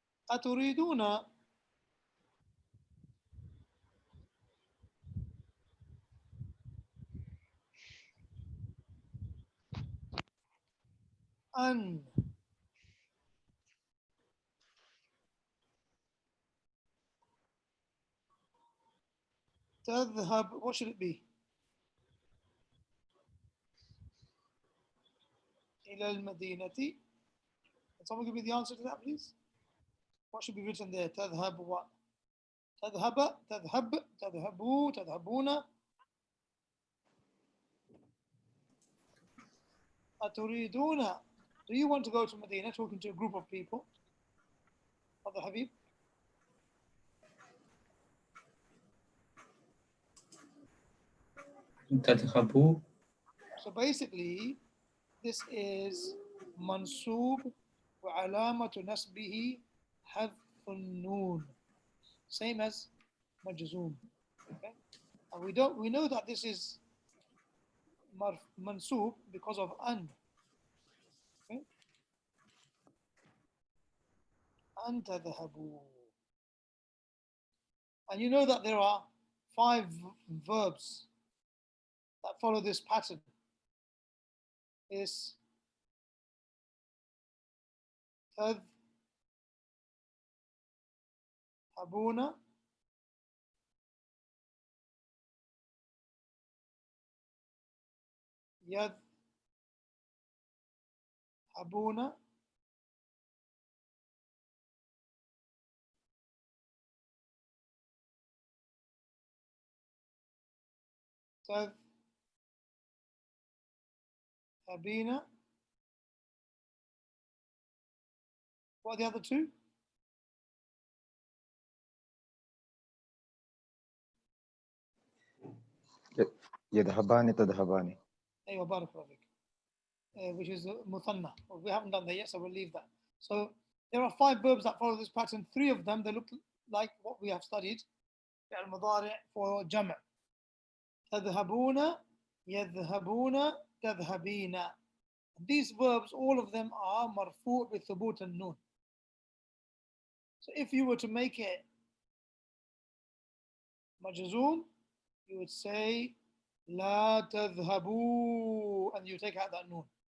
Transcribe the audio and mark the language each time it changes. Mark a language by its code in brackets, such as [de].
[ar] أتريدون أن تذهب, [en] what should it be? [ar] إلى المدينة. [en] Can someone give me the answer to that, please? What should be written there? [ar] تذهب what? تذهب, تذهب, تذهبوا, تذهبون. [en] أتريدون, do you want to go to Medina? Talking to a group of people. Brother Habib. [ar] تذهبوا [en] So basically, this is mansub [ar] وعلامة نسبه حذف النون, [en] same as majzoom. Okay, and we know that this is mansub because of an. Okay, an tadhhabu. And you know that there are 5 verbs that follow this pattern. Is [ar] تذهبون, يذهبون, تذهبين. [en] What are the other 2? [ar] يذهبان تذهبان. أيوة بارك الله فيك. [en] Which is muthanna. Well, we haven't done that yet, so we'll leave that. So there are 5 verbs that follow this pattern. 3 of them, they look like what we have studied. [ar] المضارع for جمع. تذهبون, يذهبون, تذهبين. [en] These verbs, all of them are marfu' with thubut and nun. So if you were to make it majzoom, you would say [ar] لا تذهبوا, [en] and you take out that nun.